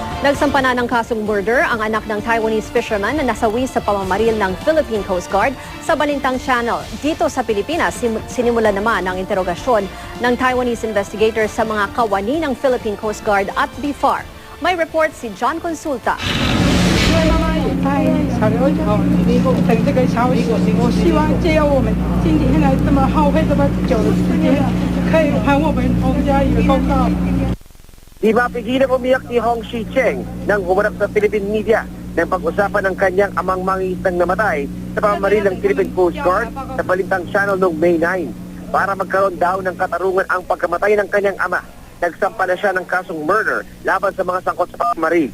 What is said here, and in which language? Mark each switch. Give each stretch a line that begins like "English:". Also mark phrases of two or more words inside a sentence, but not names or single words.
Filipino: Nagsampa na ng kasong murder ang anak ng
English: Taiwanese fisherman
Filipino: na nasawi sa pamamaril ng Philippine Coast Guard sa Balintang Channel. Dito sa Pilipinas, sinimula naman ang interogasyon ng
English: Taiwanese investigators
Filipino: sa mga kawani ng Philippine Coast Guard at BFAR. May report si John Consulta.
Chinese: 小刘等这个消息，希望借由我们今天来这么耗费这么久的时间，可以还我们洪家一个公道。
Filipino: Di mapigilang umiyak ni Hong Shi-cheng nang humarap sa
English: Philippine media
Filipino: nang pag-usapan ng kanyang amang mangingisdang namatay sa pamamaril ng Philippine Coast Guard sa Balintang Channel noong May 9. Para magkaroon daw ng katarungan ang pagkamatay ng kanyang ama, nagsampa na siya ng kasong murder laban sa mga sangkot sa pamamaril.